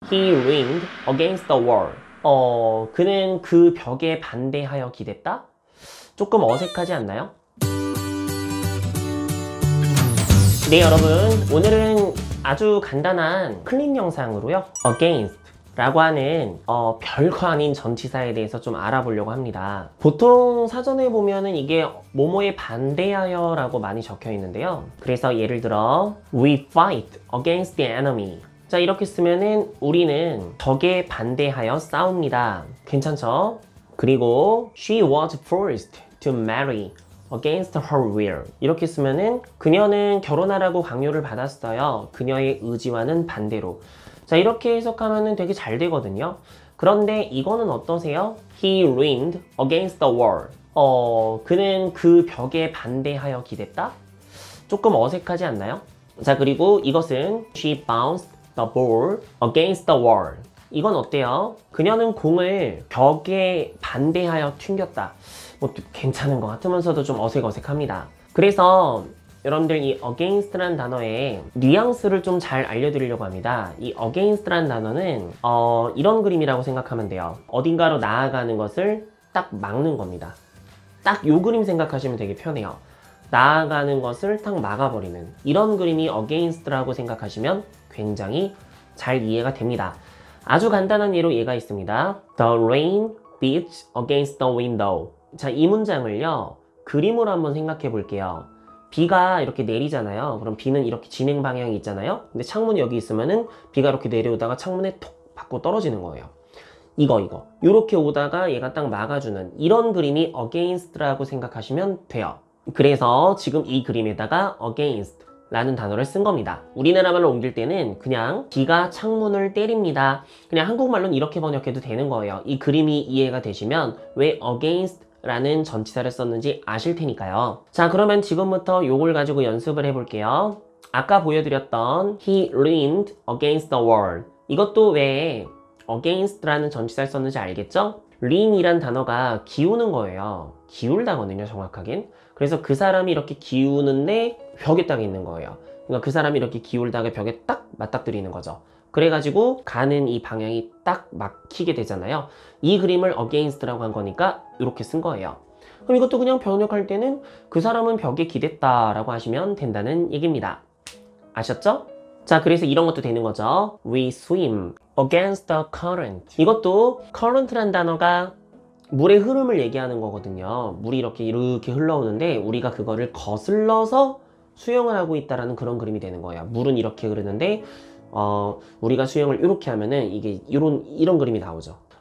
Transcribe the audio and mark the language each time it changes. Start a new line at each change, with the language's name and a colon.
English: He leaned against the wall.
Korean: 그는 그 벽에 반대하여 기댔다? 조금 어색하지 않나요? 네, 여러분. 오늘은 아주 간단한 클립 영상으로요. against 라고 하는 별거 아닌 전치사에 대해서 좀 알아보려고 합니다. 보통 사전에 보면은 이게 뭐뭐에 반대하여 라고 많이 적혀 있는데요. 그래서 예를 들어
English: We fight against the enemy.
Korean: 자, 이렇게 쓰면은 우리는 적에 반대하여 싸웁니다. 괜찮죠? 그리고
English: She was forced to marry against her will.
Korean: 이렇게 쓰면은 그녀는 결혼하라고 강요를 받았어요. 그녀의 의지와는 반대로. 자, 이렇게 해석하면은 되게 잘 되거든요. 그런데 이거는 어떠세요?
English: He leaned against the wall.
Korean: 그는 그 벽에 반대하여 기댔다? 조금 어색하지 않나요? 자, 그리고 이것은
English: She bounced the ball against the wall.
Korean: 이건 어때요? 그녀는 공을 벽에 반대하여 튕겼다. 뭐 괜찮은 것 같으면서도 좀 어색어색합니다. 그래서 여러분들 이 against라는 단어의 뉘앙스를 좀 잘 알려드리려고 합니다. 이 against라는 단어는 이런 그림이라고 생각하면 돼요. 어딘가로 나아가는 것을 딱 막는 겁니다. 딱 요 그림 생각하시면 되게 편해요. 나아가는 것을 딱 막아버리는 이런 그림이 against라고 생각하시면 굉장히 잘 이해가 됩니다. 아주 간단한 예로 얘가 있습니다.
English: The rain beats against the window.
Korean: 자, 이 문장을요 그림으로 한번 생각해 볼게요. 비가 이렇게 내리잖아요. 그럼 비는 이렇게 진행 방향이 있잖아요. 근데 창문이 여기 있으면은 비가 이렇게 내려오다가 창문에 톡 받고 떨어지는 거예요. 이거 이렇게 오다가 얘가 딱 막아주는 이런 그림이 against라고 생각하시면 돼요. 그래서 지금 이 그림에다가 against 라는 단어를 쓴 겁니다. 우리나라 말로 옮길 때는 그냥 비가 창문을 때립니다. 그냥 한국말로는 이렇게 번역해도 되는 거예요. 이 그림이 이해가 되시면 왜 against 라는 전치사를 썼는지 아실 테니까요. 자, 그러면 지금부터 요걸 가지고 연습을 해볼게요. 아까 보여드렸던
English: He leaned against the wall.
Korean: 이것도 왜 against라는 전치사를 썼는지 알겠죠? lean이란 단어가 기우는 거예요. 기울다거든요, 정확하긴. 그래서 그 사람이 이렇게 기우는데 벽에 딱 있는 거예요. 그러니까 그 사람이 이렇게 기울다가 벽에 딱 맞닥뜨리는 거죠. 그래가지고 가는 이 방향이 딱 막히게 되잖아요. 이 그림을 against라고 한 거니까 이렇게 쓴 거예요. 그럼 이것도 그냥 번역할 때는 그 사람은 벽에 기댔다라고 하시면 된다는 얘기입니다. 아셨죠? 자, 그래서 이런 것도 되는 거죠.
English: We swim against the current.
Korean: 이것도 current란 단어가 물의 흐름을 얘기하는 거거든요. 물이 이렇게 흘러오는데 우리가 그거를 거슬러서 수영을 하고 있다라는 그런 그림이 되는 거예요. 물은 이렇게 흐르는데 우리가 수영을 이렇게 하면은 이게 이런 그림이 나오죠.